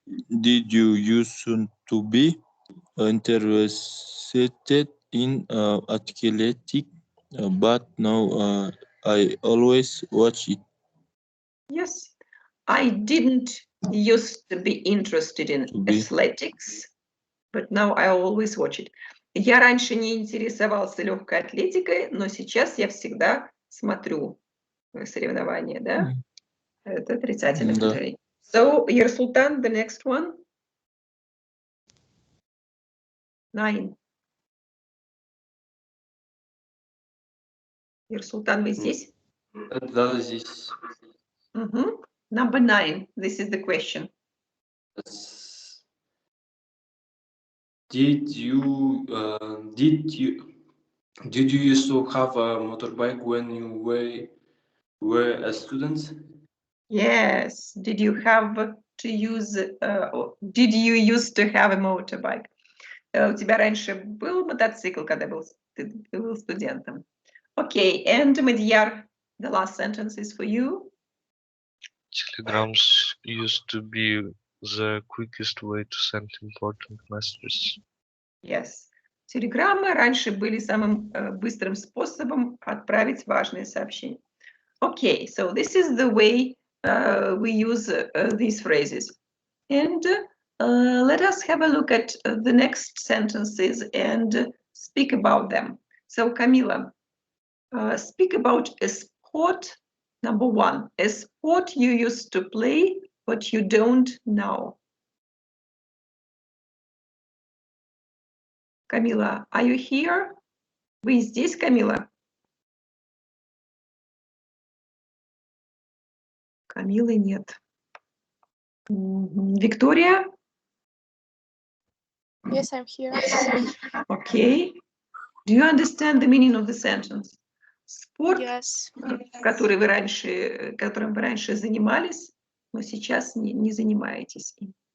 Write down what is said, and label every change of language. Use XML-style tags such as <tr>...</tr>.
<en>Did you used to be interested in athletics, but now I always watch it. Yes, I didn't used to be interested in athletics, but now I always watch it.</en> <ru>Я раньше не интересовался легкой атлетикой, но сейчас я всегда смотрю соревнования, да? Это отрицательное предложение.</ru> <en>So, Ерсултан, the next one. 9.</en> <ru>Ерсултан, вы здесь? Да, здесь.</ru> <en>Number 9. This is the question. Did you used to have a motorbike when you were a student? Yes. Did you have to use, or did you used to have a motorbike?</en> <ru>У тебя раньше был мотоцикл, когда ты был студентом?</ru> <en>Okay, and Madhyar, the last sentence is for you. Telegrams used to be the quickest way to send important messages. Yes.</en> <ru>Телеграммы раньше были самым быстрым способом отправить важные сообщения.</ru> <en>Okay, so this is the way we use these phrases. And let us have a look at the next sentences and speak about them. So, Camila, speak about a sport, number one, a sport you used to play, but you don't now. Camila, are you here?</en> <ru>Вы здесь, Камила? Камилы нет. Виктория?</ru> <en>Yes, I'm here. Okay. Do you understand the meaning of the sentence?</en> <ru>Спорт,</ru> <en>Yes.</en> <ru>которым вы раньше занимались, но сейчас не занимаетесь им.</ru>